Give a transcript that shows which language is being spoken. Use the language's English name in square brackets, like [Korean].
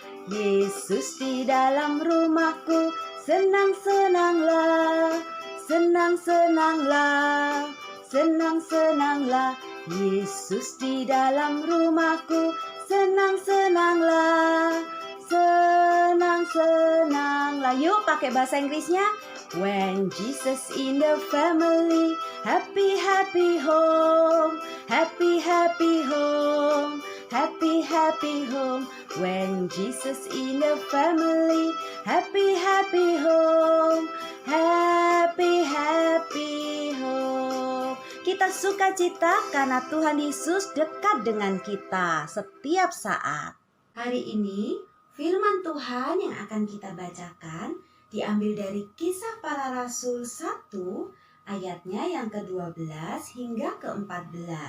[Indonesian] Yesus di dalam rumahku, senang-senanglah, senang-senanglah, senang-senanglah. Yesus di dalam rumahku, senang-senanglah, senang-senanglah. Yuk pakai bahasa Inggrisnya. [English] When Jesus in the family, happy happy home, happy happy home, happy happy home. When Jesus in the family, happy happy home, happy happy home. [Indonesian] Kita sukacita karena Tuhan Yesus dekat dengan kita setiap saat. Hari ini firman Tuhan yang akan kita bacakan diambil dari Kisah Para Rasul 1 ayatnya yang ke-12 hingga ke-14.